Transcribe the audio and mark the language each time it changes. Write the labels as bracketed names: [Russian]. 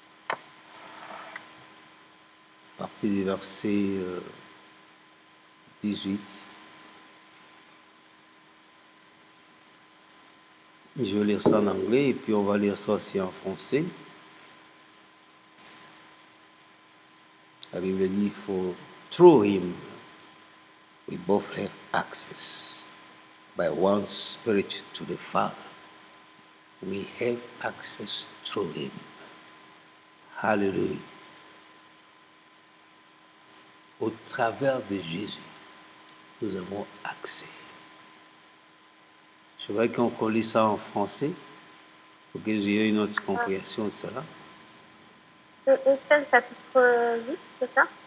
[French] À partir du verset 18. Je vais lire ça en anglais et puis on va lire ça aussi en français. La Bible dit, [English] for through him we both have access by one Spirit to the Father. We have access through him. Hallelujah. [French] Au travers de Jésus, nous avons accès. Je voudrais qu'on lit ça en français pour que vous ayez une autre compréhension de cela. C'est Éphésiens chapitre 8, c'est ça?